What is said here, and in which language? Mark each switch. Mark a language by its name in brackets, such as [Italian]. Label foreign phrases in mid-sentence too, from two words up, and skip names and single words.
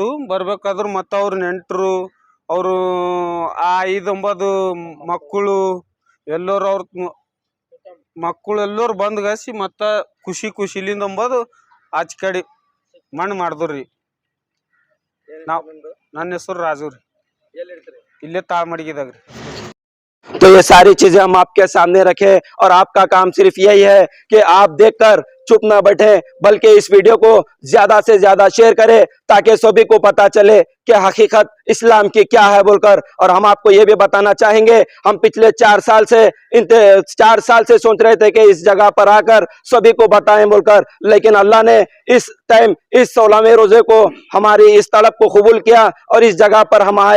[Kannada] ಬರ್ಬೇಕಾದ್ರೆ ಮತ್ತು ಅವ್ರ ನೆಂಟರು ಅವರು ಆ 5-9 ಮಕ್ಕಳು ಎಲ್ಲರೂ ಅವ್ರ ಮಕ್ಕಳು ಎಲ್ಲರೂ ಬಂದ್ಗಾಸಿ ಮತ್ತು ಖುಷಿಲಿಂದ ಅಂಬೋದು ಆಚೆ ಕಡೆ ಮಣ್ಣು ಮಾಡಿದ್ರು ರೀ. ನಾವು ನನ್ನ ಹೆಸರು ರಾಜು ರೀ, ಇಲ್ಲೇ ತಾಳ್ಮಡ್ಗಿದಾಗ ರೀ. [Hindi] तो ये सारी चीजें हम आपके सामने रखे और आपका काम सिर्फ यही है कि आप देखकर चुप ना बैठे, बल्कि इस वीडियो को ज्यादा से ज्यादा शेयर करें ताकि सभी को पता चले कि हकीकत इस्लाम की क्या है बोलकर। और हम आपको ये भी बताना चाहेंगे, हम पिछले 4 साल से सोच रहे थे कि इस जगह पर आकर सभी को बताएं बोलकर, लेकिन अल्लाह ने इस टाइम इस 16वें रोजे को हमारी इस तड़प को कबूल किया और इस जगह पर हम आए।